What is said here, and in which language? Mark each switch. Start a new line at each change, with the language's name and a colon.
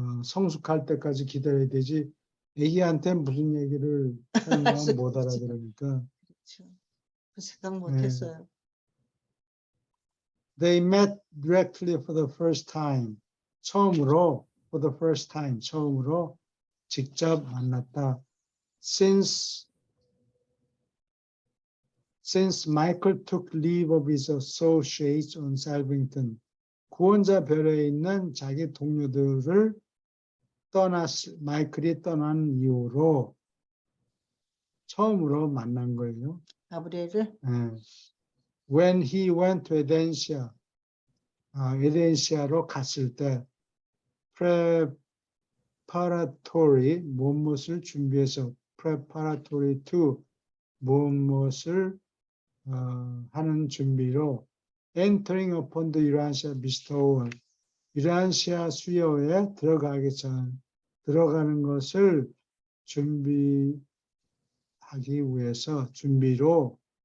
Korean: 성숙할 때까지 기다려야 되지. 애기한테 무슨 얘기를 설명하면 못 알아들으니까. 그렇죠. 그 생각 못했어요.
English: They met directly for the first time.
Korean: 처음으로
English: for the first time.
Korean: 처음으로 직접 만났다.
English: Since Michael took leave of his associates on Salvington,
Korean: 구원자 별에 있는 자기 동료들을 마이클이 떠난 이후로 처음으로 만난 거예요. 가브리엘을 예.
English: When he went to
Korean: 에덴시아로 갔을 때 preparatory 무엇을 준비해서
English: preparatory to
Korean: 무엇을 하는 준비로
English: entering upon the Eurasia bestowal
Korean: 유란시아 수요에 들어가는 것을 준비하기 위해서 준비로